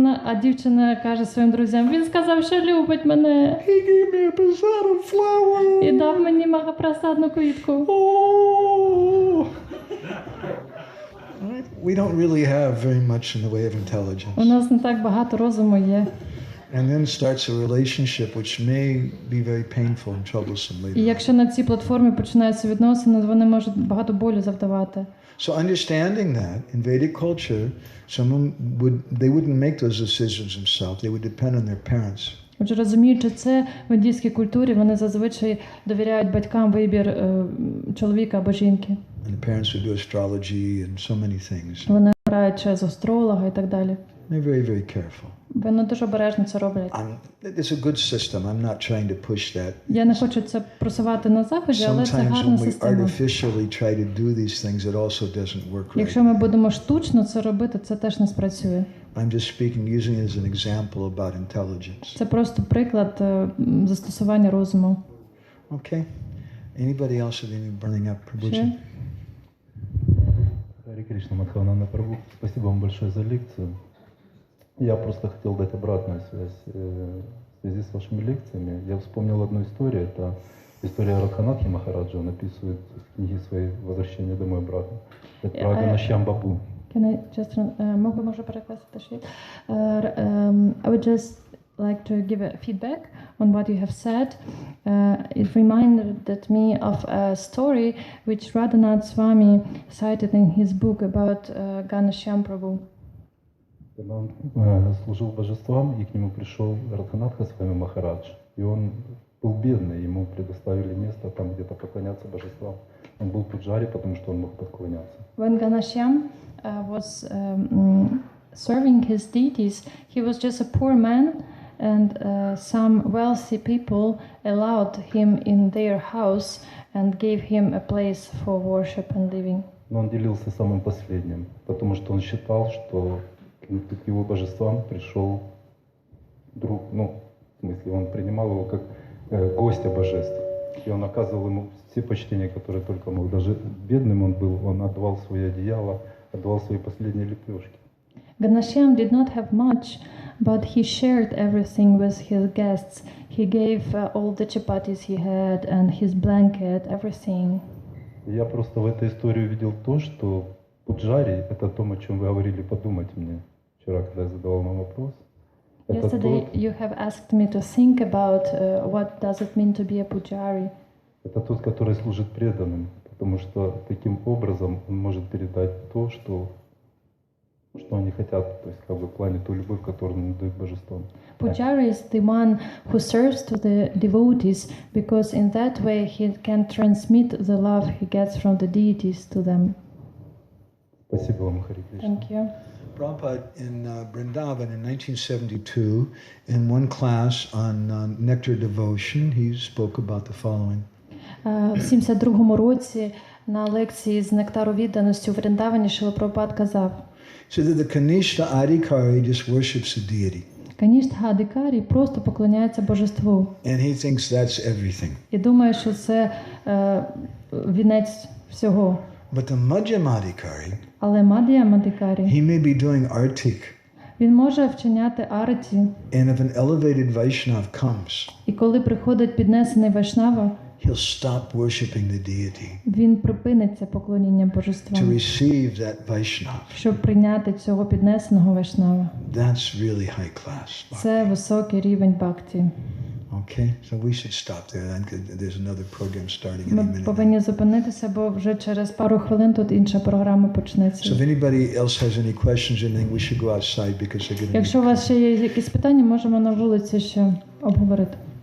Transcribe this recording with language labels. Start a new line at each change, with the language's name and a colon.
Ukrainian: А дівчина каже своїм друзям, він сказав, що любить мене.
English: He gave me a prasad of flowers.
Ukrainian: І дав мені магапрасадну квітку.
English: Oh. We don't really have very much in the way of intelligence.
Ukrainian: У нас не так багато розуму є.
English: And then starts a relationship which may be very painful and troublesome later.
Ukrainian: І якщо на цій платформі починаються відносини, вони можуть багато болю завдавати.
English: So understanding that in Vedic culture, someone they wouldn't make those decisions themselves. They would depend on their parents.
Ukrainian: Отже, розуміючи це, в індійській культурі вони зазвичай довіряють батькам вибір чоловіка або жінки.
English: And the parents would do astrology and so many things.
Ukrainian: Вони обирають через астролога і так далі.
English: They're very, very careful.
Ukrainian: Вони дуже обережно це роблять.
English: It's a good system. I'm not trying to push that.
Ukrainian: Я не хочу це просувати на Заході, але це
English: Sometimes
Ukrainian: гарна
English: when we
Ukrainian: система.
English: artificially try to do these things, it also doesn't work right.
Ukrainian: Якщо ми будемо штучно це робити, це теж не спрацює.
English: I'm just speaking, using it as an example about intelligence.
Ukrainian: Це просто приклад застосування розуму.
English: Okay. Anybody else have any burning up? Sure.
Russian: Харе Кришна, Мадгавананда прабгу. Спасибо вам большое за лекцию. Я просто хотел дать обратную связь в связи с вашими лекциями. Я вспомнил одну историю. Это история Радханатхи Махараджа. Он описывает в книге своей «Возвращение домой обратно». Это про Ганашьям Бабу.
English: Can I just
Ukrainian: може перекласти ще?
English: I would just like to give a feedback on what you have said. It reminded me of a story which Radhanath Swami cited in his book about Ganashyam Prabhu.
Russian: Когда он служил божествам, и к нему пришел Радханатха Свами Махарадж, и он был бедный, ему предоставили место там где-то поклоняться божествам. Он был пуджари, потому что он мог поклоняться.
English: When Ganashyam was serving his deities, he was just a poor man, and some wealthy people allowed him in their house and gave him a place for worship and living.
Russian: Но он делился самым последним, потому что он считал, что к его божествам пришел друг, ну, в смысле, он принимал его как гостя божеств. И он оказывал ему все почтения, которые только мог. Даже бедным он был, он отдавал свои одеяла, отдавал свои последние лепешки.
English: Ganashyam did not have much, but he shared everything with his guests. He gave all the chapatis he had and his blanket, everything.
Russian: Я просто в этой истории увидел то, что пуджари — это то, о чем вы говорили подумать мне вчера, когда я задавал вам вопрос.
English: Yesterday you have asked me to think about what does it mean to be a pujari.
Russian: Это тот, который служит преданным, потому что таким образом он может передать то, что они хотят, то есть как бы в плане ту любовь, которую он дает божествам.
English: Pujari is the one who serves to the devotees, because in that way he can transmit the love he gets from the deities to them.
Russian: Спасибо вам, Харе Кришна.
English: Thank you. Prabhupada in Vrindavan in 1972, in one class on nectar devotion, he spoke about the following.
Ukrainian: В 72-му році на лекції з нектару відданості у Вріндавані Шрила Прабхупад казав:
English: So that the Kanishta Adhikari just worships a deity.
Ukrainian: Каніштха Адhikari просто поклоняється божеству.
English: And he thinks that's everything.
Ukrainian: І думає, що це вінець всього.
English: But the Madhyamadhikari,
Ukrainian: Але Madhyamadhikari,
English: he may be doing artik.
Ukrainian: він може вчиняти араті.
English: And if an elevated Vaishnav comes,
Ukrainian: І коли приходить піднесений Вайшнава,
English: he'll stop worshipping the deity
Ukrainian: він припинить це поклоніння
English: to
Ukrainian: божествам,
English: receive that Vaishnav.
Ukrainian: щоб прийняти цього піднесеного Вайшнава.
English: That's really high class.
Ukrainian: Це високий рівень бхакті.
English: Okay, so we should stop there. There's another program starting in a
Ukrainian: Ми
English: minute.
Ukrainian: повинні зупинитися, бо вже через пару хвилин тут інша програма
English: So
Ukrainian: почнеться.
English: if anybody else has any questions or anything, we should go outside because they're going to
Ukrainian: Якщо у вас ще є якісь питання, можемо на вулиці ще обговорити.